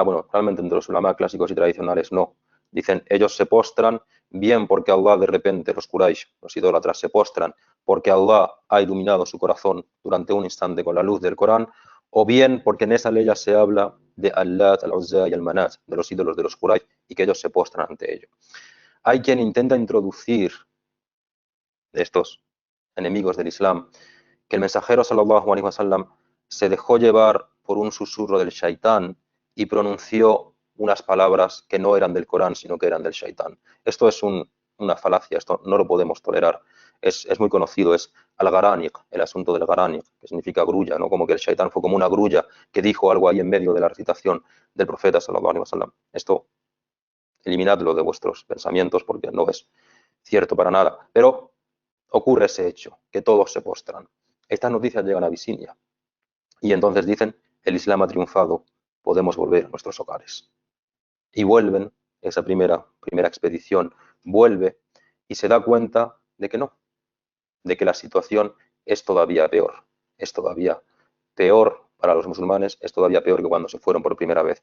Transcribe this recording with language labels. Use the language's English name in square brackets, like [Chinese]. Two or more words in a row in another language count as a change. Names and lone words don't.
[Spanish] Bueno, realmente entre los ulama clásicos y tradicionales no. Dicen, ellos se postran bien porque Allah de repente, los Quraysh, los idólatras, se postran porque Allah ha iluminado su corazón durante un instante con la luz del Corán, o bien porque en esa ley ya se habla de Allat, Al-Uzza y Al-Manat, de los ídolos de los Quraysh, y que ellos se postran ante ello. Hay quien intenta introducir de estos enemigos del Islam que el mensajero [Arabic] صلى الله عليه وسلم [Spanish] se dejó llevar por un susurro del shaitán y pronunció unas palabras que no eran del Corán, sino que eran del shaitán. Esto es una falacia, esto no lo podemos tolerar. es muy conocido, es al-Gharaniq, el asunto del Gharaniq, que significa grulla, ¿no? Como que el shaitán fue como una grulla que dijo algo ahí en medio de la recitación del profeta [Arabic] صلى الله عليه وسلم. [Spanish] Esto eliminadlo de vuestros pensamientos porque no es cierto para nada. Pero ocurre ese hecho, que todos se postran. Estas noticias llegan a Abisinia y entonces dicen, el Islam ha triunfado, podemos volver a nuestros hogares. Y vuelven, esa primera expedición vuelve y se da cuenta de que no, de que la situación es todavía peor, es todavía peor para los musulmanes, es todavía peor que cuando se fueron por primera vez.